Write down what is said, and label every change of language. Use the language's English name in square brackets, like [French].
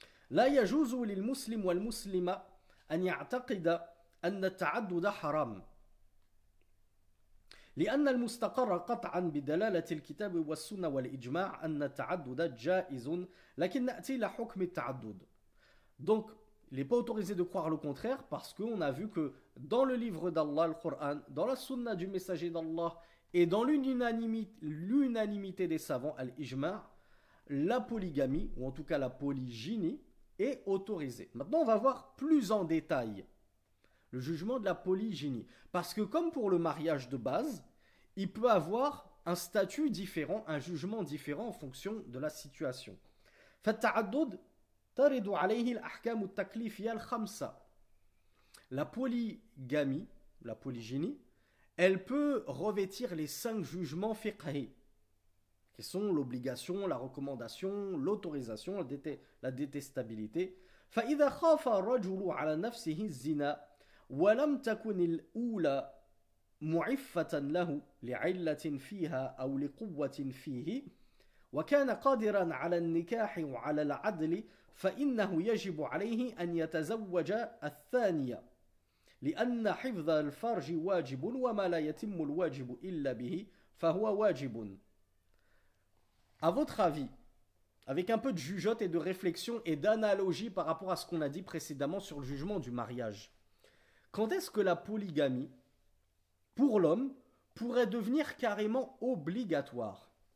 [Arabic] لا يجوز للمسلم والمسلمة أن يعتقد أن التعدد حرام لأن المستقر قطعا بدلالة الكتاب والسنة والإجماع أن التعدد جائز لكن نأتي إلى حكم التعدد. [French] Donc, il n'est pas autorisé de croire le contraire parce qu'on a vu que dans le livre d'Allah, le Coran, dans la sunna du messager d'Allah et dans l'unanimité des savants, al-ijma', la polygamie, ou en tout cas la polygynie, est autorisée. Maintenant, on va voir plus en détail. le jugement de la polygynie. Parce que comme pour le mariage de base, il peut avoir un statut différent, un jugement différent en fonction de la situation. [Arabic] فالتعدد ترد عليه الأحكام التكليفية الخمسة. [French] La polygamie, la polygynie, elle peut revêtir les 5 jugements fiqhi, qui sont l'obligation, la recommandation, l'autorisation, la détestabilité. [Arabic] فإذا خاف الرجل على نفسه الزنا ولم تكن الأولى معفة له لعلة فيها أو لقوة فيه وكان قادرا على النكاح وعلى العدل فإنه يجب عليه أن يتزوج الثانية لأن حفظ الفرج واجب وما لا يتم الواجب إلا به فهو واجب. [French] À votre avis, avec un peu de jugeote et de réflexion et d'analogie par rapport à ce qu'on a dit précédemment sur le jugement du mariage, quand est-ce que la polygamie, pour l'homme, pourrait devenir carrément obligatoire?